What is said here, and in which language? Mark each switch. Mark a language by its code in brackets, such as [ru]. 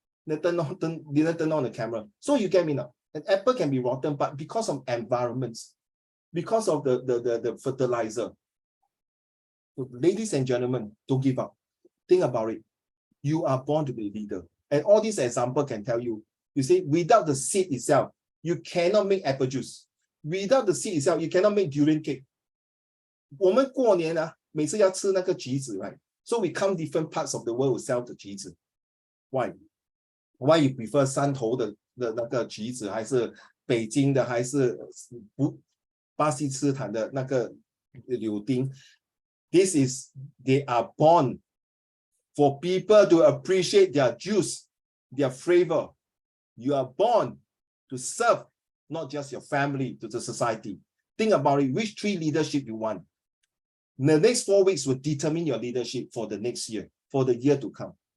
[en] Didn't turn on the camera. So you get me now. An apple can be rotten, but because of environments, because of the fertilizer. So ladies and gentlemen, don't give up. Think about it. You are born to be a leader. And all these examples can tell you, you see, without the seed itself, you cannot make apple juice. Without the seed itself, you cannot make durian cake. [zh] 我们过年每次要吃那个橘子, right? [en] So we come different parts of the world to sell the 橘子. Why? Why you prefer [zh] 山头的那个橘子，还是北京的，还是巴基斯坦的那个柳丁？ [en] This is, they are born for people to appreciate their juice, their flavor. You are born to serve not just your family, to the society. Think about it, which 3 leadership you want. The next 4 weeks will determine your leadership for the next year, for the year to come.